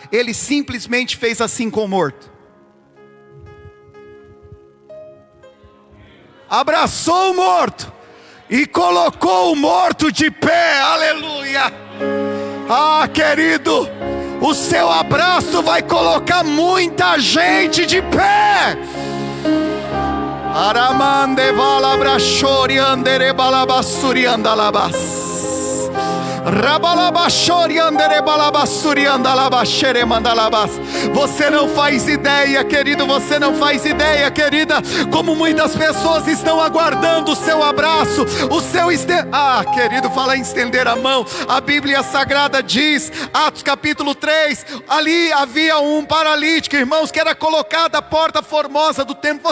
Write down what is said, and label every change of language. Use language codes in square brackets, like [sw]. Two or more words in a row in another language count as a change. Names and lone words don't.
[pt] Ele simplesmente fez assim com o morto. Abraçou o morto e colocou o morto de pé, aleluia. Ah, querido, o seu abraço vai colocar muita gente de pé. Aramande valabrachori andere balabassuri andalabas. Você não faz ideia, querido, você não faz ideia, querida, como muitas pessoas estão aguardando o seu abraço, o seu querido, fala em estender a mão. A Bíblia Sagrada diz, Atos capítulo 3, ali havia um paralítico, irmãos, que era colocado à porta formosa do templo.